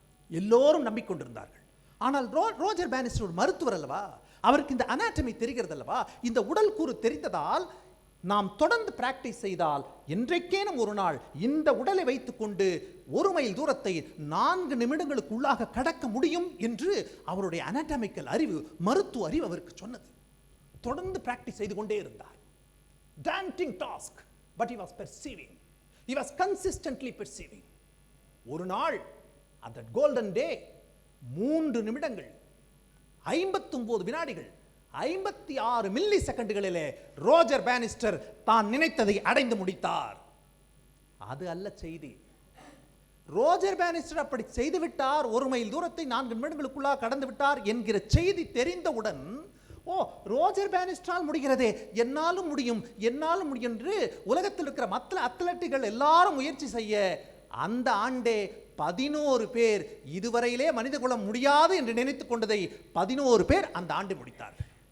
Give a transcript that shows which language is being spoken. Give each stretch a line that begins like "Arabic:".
Tamil: எல்லோரும் நம்பிக்கொண்டிருந்தார்கள். ஆனால் Roger Bannister ஒரு மருத்துவர் அல்லவா, அவருக்கு இந்த அனாட்டமி தெரிகிறது அல்லவா, இந்த உடல் கூறு தெரிந்ததால் நாம் தொடர்ந்து பிராக்டிஸ் செய்தால் என்றைக்கேனும் ஒரு நாள் இந்த உடலை வைத்துக்கொண்டு 1 மைல் தூரத்தை 4 நிமிடங்களுக்குள்ளாக கடக்க முடியும் என்று அவருடைய அனாட்டமிக்கல் அறிவு, மருத்துவ அறிவு அவருக்கு சொன்னது. தொடர்ந்து பிராக்டிஸ் செய்து கொண்டே இருந்தார்.
English: daunting task, but he was perceiving. He was consistently perceiving.
Tamil: ஒரு நாள் அந்த கோல்டன் டே 3 நிமிடங்கள் 59 வினாடிகள் 56 மில்லி செகண்டுகளிலே ரோஜர் பானிஸ்டர் தான் நினைத்ததை அடைந்து முடித்தார். அது அல்ல செய்தி. ரோஜர் பானிஸ்டர் அப்படி செய்துவிட்டார், 1 மைல் தூரத்தை 4 நிமிடங்களுக்குள்ளாக கடந்து விட்டார் என்கிற செய்தி தெரிந்தவுடன், ஓ, ரோஜர் பானிஸ்டரால் முடிகிறதே, என்னாலும் முடியும் என்னாலும் முடியும் என்று உலகத்தில் இருக்கிற மற்ற அத்லட்டுகள் எல்லாரும் முயற்சி செய்ய, அந்த ஆண்டே 11 பேர் இதுவரையிலே மனிதகுலம் முடியாது என்று நினைத்துக் கொண்டதை 11 பேர் அந்த ஆண்டு முடித்தார்கள்.